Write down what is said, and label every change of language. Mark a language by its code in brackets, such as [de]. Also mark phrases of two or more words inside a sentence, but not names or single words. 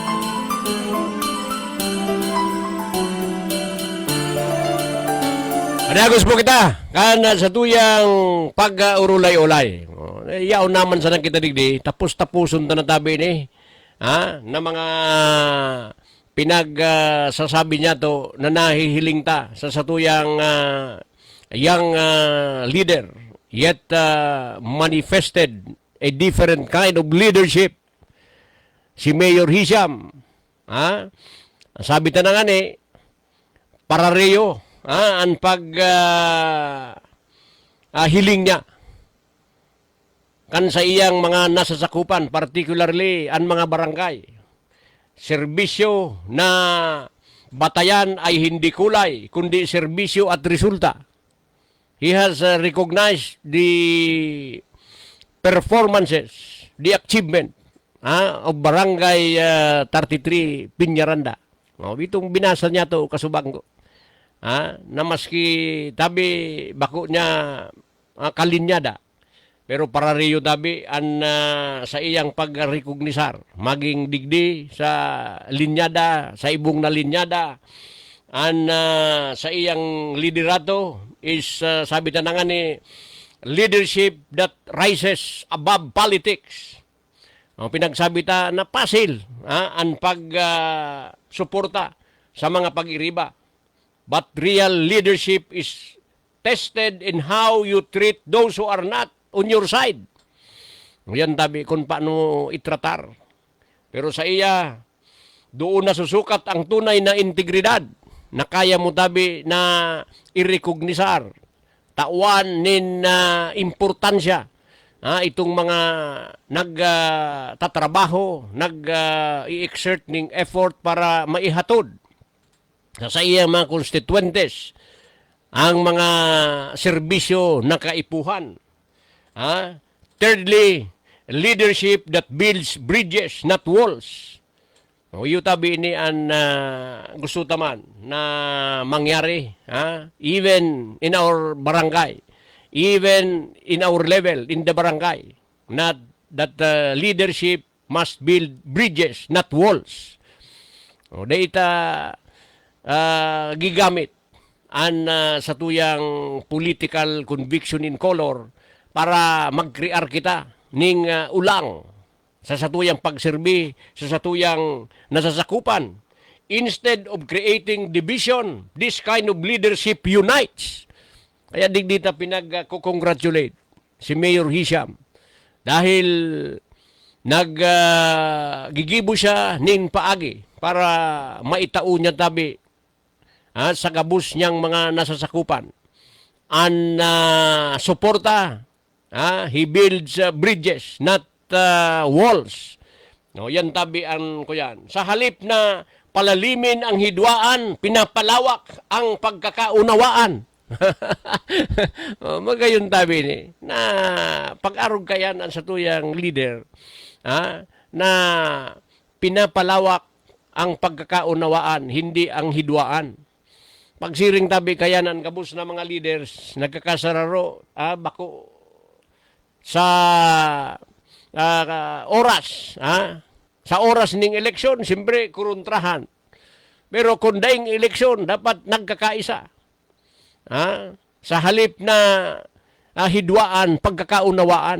[bik] Adagos po kita, kan sa tuyang pag-urulay-ulay. Yaw naman sa nang kita digdi, tapos-tapuson ta na tabi ni. Na mga pinag-sasabi niya to na nahihiling ta sa satuyang [en] young leader, yet manifested a different kind of leadership. [bik] Si Mayor Hisham, sabi ta na nga ni, parareyo, ang hiling niya kan sa iyang mga nasasakupan, particularly ang mga barangay. [tl] Serbisyo na batayan ay hindi kulay, kundi serbisyo at resulta. [en] He has recognized the performances, the achievement of Barangay 33 Piñaranda. [bik] Itong binasa niya to kasubang ko. Na maski tabi bako niya kalinyada. Pero para riyo tabi sa iyang pagrekognisar, maging digdi sa linyada, sa ibong na linyada, sa iyang liderato is sabi na nga ni [en] leadership that rises above politics. [bik] Pinagsabi ta na pasil ang pag-suporta sa mga pag-iriba. [en] But real leadership is tested in how you treat those who are not on your side. [bik] Yan tabi kung paano itratar. Pero sa iya, doon na susukat ang tunay na integridad na kaya mo tabi na irekognisar, tawan nin importansya itong mga nagtatrabaho, nag-i-exert ng effort para maihatod sa iyang mga constituentes ang mga serbisyo na kaipuhan. [en] Thirdly, leadership that builds bridges, not walls. [bik] Tabi ni ang gusto taman na mangyari, [en] even in our barangay, even in our level, in the barangay, not that leadership must build bridges, not walls. [bik] Data gigamit sa tuyang [en] political conviction [bik] in color para mag-create kita ning ulang sa satuyang pagserbi, sa satuyang nasasakupan. [en] Instead of creating division, this kind of leadership unites. [bik] Kaya digdita pinag-congratulate si Mayor Hisham dahil naggigibo siya ning paagi para maitao niya tabi sa gabus niyang mga nasasakupan. Ang suporta, [en] he builds bridges, not walls. [bik] Yan tabi ang ko yan. [tl] Sa halip na palalimin ang hidwaan, pinapalawak ang pagkakaunawaan. [bik] Magayon tabi ni na pag-arog kayan ang satuyang leader na [tl] pinapalawak ang pagkakaunawaan, hindi ang hidwaan. [bik] Pagsiring tabi kayanan kabus na mga leaders nagkakasararo bako sa oras sa oras ning eleksyon siyempre kuruntrahan, pero kung daing eleksyon [tl] dapat nagkakaisa sa halip na hidwaan pagkakaunawaan.